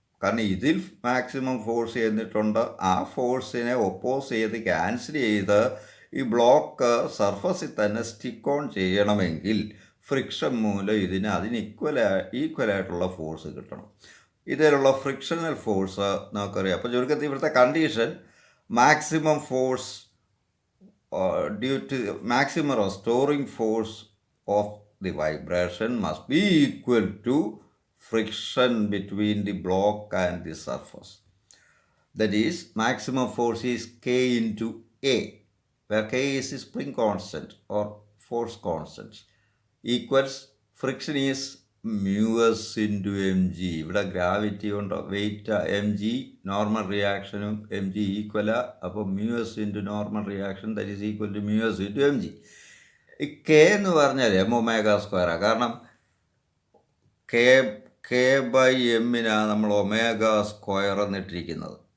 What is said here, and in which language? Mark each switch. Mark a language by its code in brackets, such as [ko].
[ml] കാരണം ഇതിൽ maximum force ചെയ്തിട്ടുണ്ട്. ആ ഫോഴ്സിനെ ഒപ്പോസ് ചെയ്ത് ക്യാൻസൽ ചെയ്ത് ഈ ബ്ലോക്ക് സർഫസിൽ തന്നെ സ്റ്റിക്ക് ഓൺ ചെയ്യണമെങ്കിൽ ഫ്രിക്ഷൻ മൂലം അതിന് ഈക്വലായിട്ടുള്ള ഫോഴ്സ് കിട്ടണം. ഇതിലുള്ള ഫ്രിക്ഷണൽ ഫോഴ്സ് നമുക്കറിയാം. അപ്പോൾ ചുരുക്കത്തിൽ ഇവിടുത്തെ condition [en] Maximum force due to maximum restoring force of the vibration must be equal to friction between the block and the surface. That is, maximum force is K into A, where K is the spring constant or force constant, equals friction is mu(s) into mg. [ml] ഇവിടെ gravity കൊണ്ട് wait mg, normal റിയാക്ഷനും mg ഈക്വലാ. [en] അപ്പോൾ mu(s) into normal reaction that is equal to mu(s) into mg. [ml] ഈ K എന്ന് പറഞ്ഞാൽ m⍵², കാരണം K by എമ്മിനാണ് നമ്മൾ ω² എന്നിട്ടിരിക്കുന്നത്.